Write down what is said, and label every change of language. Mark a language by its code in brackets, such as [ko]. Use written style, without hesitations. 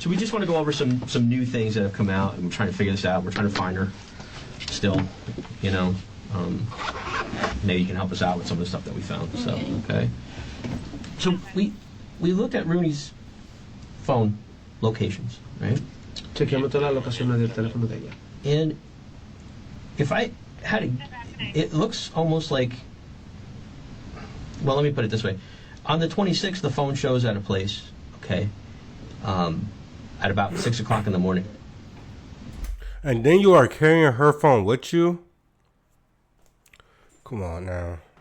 [en] So we just want to go over some new things that have come out, and we're trying to figure this out. We're trying to find her still, you know. Maybe you can help us out with some of the stuff that we found. So, okay. So we looked at Rooney's phone locations, right? [es] Chequeamos todas las locaciones del teléfono de ella. [en] And if I had to, it looks almost like, well, let me put it this way. On the 26th, the phone shows at a place, okay, at about 6 o'clock in the morning. And then you are carrying her phone with you? Come on now.